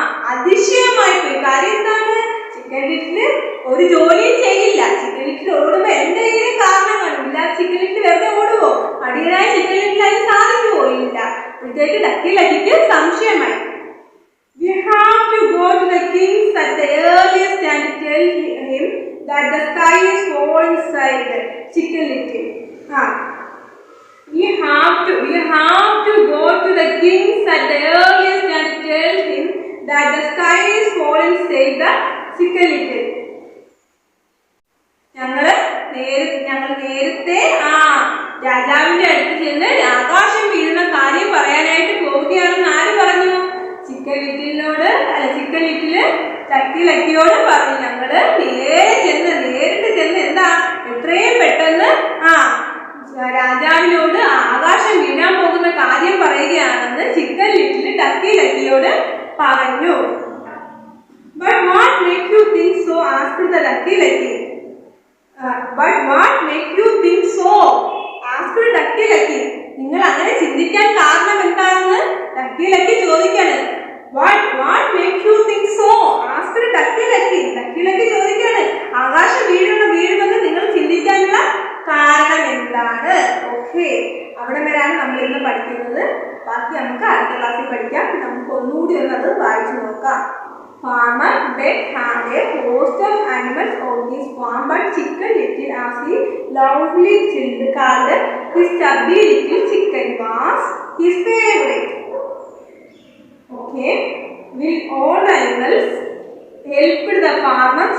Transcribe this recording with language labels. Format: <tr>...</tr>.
<ml>അതിശയമായി പോയി. കാര്യം എന്താണ്? ചിക്കൻ ലിറ്റിൽ ഒരു ജോലിയും ചെയ്യില്ല. ചിക്കൻ ലിറ്റിൽ ഓടുമ്പോ എന്തെങ്കിലും കാരണം കാണില്ല. ചിക്കൻ ലിറ്റിൽ വെറുതെ ഓടുവോ? മടിയനായ ചിക്കൻ ലിറ്റിൽ അതിന് സാധിക്കുവോ? ഇല്ല. അപ്പോഴത്തേക്ക് ducky ലക്കിക്ക് സംശയമായി.</ml> <en>We have to go to the king at the earliest and tell him that the sky is falling inside chicken little. We have to go to the king at the earliest and tell him that the sky is falling inside the chicken little.</en> <ml>ഞങ്ങൾ നേരത്തെ രാജാവിന്റെ അടുത്ത് ചെന്ന് ആകാശം വീഴുന്ന കാര്യം പറയാനായിട്ട് പോവുകയാണെന്ന് ആര് പറഞ്ഞു? ചിക്കൻ ലിറ്റില് ചക്കി ലക്കിയോട് പറഞ്ഞു. ഞങ്ങള് നേരിട്ട് ചെന്ന് എന്താ എത്രയും പെട്ടെന്ന് രാജാവിനോട് ആകാശം വീഴാൻ പോകുന്ന കാര്യം പറയുകയാണെന്ന് ചിക്കൻ ലിറ്റില് ടക്കി ലക്കിയോട് പറഞ്ഞു.</ml> <en>But what make you think so? asked the Ducky Lucky. But what make you think so? asked Ducky Lucky.</en> <ml>നിങ്ങൾ അങ്ങനെ ചിന്തിക്കാൻ കാരണം എന്താണെന്ന് Ducky Lucky ചോദിക്കാണ്.</ml> <en>What make you think so? asked Ducky Lucky.</en> <ml>Ducky Lucky ചോദിക്കാണ്, ആകാശം വീഴുമെന്ന് നിങ്ങൾ ചിന്തിക്കാനുള്ള കാരണം എന്താണ്? ഓക്കെ, അവിടെ വരെയാണ് നമ്മൾ ഇന്ന് പഠിക്കുന്നത്. ബാക്കി നമുക്ക് അടുത്ത ക്ലാസ്സിൽ പഠിക്കാം. നമുക്ക് ഒന്നുകൂടി അത് വായിച്ചു നോക്കാം.</ml> <en>Farmer Bet had a host of animals on his farm, but Chicken Little, as he loudly called his chubby little chicken, was his favorite. Okay, will all animals helped the farmer?</en>